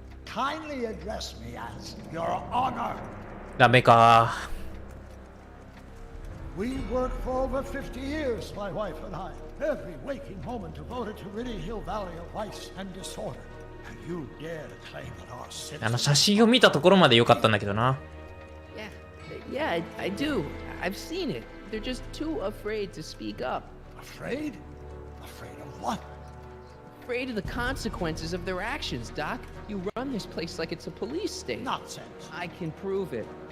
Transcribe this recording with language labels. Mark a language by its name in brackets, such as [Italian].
[English] Kindly address me as Your Honor. [Japanese] ダメか。 [English] We worked for over 50 years, my wife and I. Every waking moment devoted to ridding Hill Valley of vice and disorder. And you dare to claim that our citizens... [Japanese] 写真を見たところまで良かったんだけどな。 [English] Yeah, I do. I've seen it. They're just too afraid to speak up. Afraid? Afraid of what? Afraid of the consequences of their actions, Doc. You run this place like it's a police state. Nonsense. I can prove it.